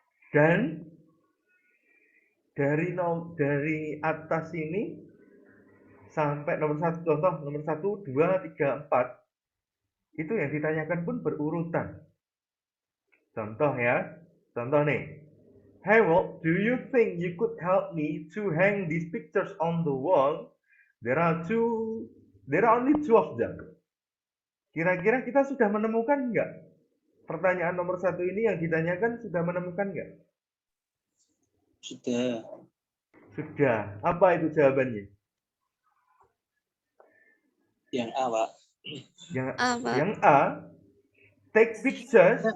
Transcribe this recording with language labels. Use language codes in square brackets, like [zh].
[id] Dan dari atas ini sampai nomor 1, contoh nomor 1, 2, 3, 4, itu yang ditanyakan pun berurutan. Contoh ya. Contoh nih. [en] Hey Walt, do you think you could help me to hang these pictures on the wall? There are only two of them. [id] Kira-kira kita sudah menemukan nggak? Pertanyaan nomor 1 ini yang ditanyakan sudah menemukan nggak? Sudah. Sudah. Apa itu jawabannya? Yang A Pak. Yang A, [en] take pictures.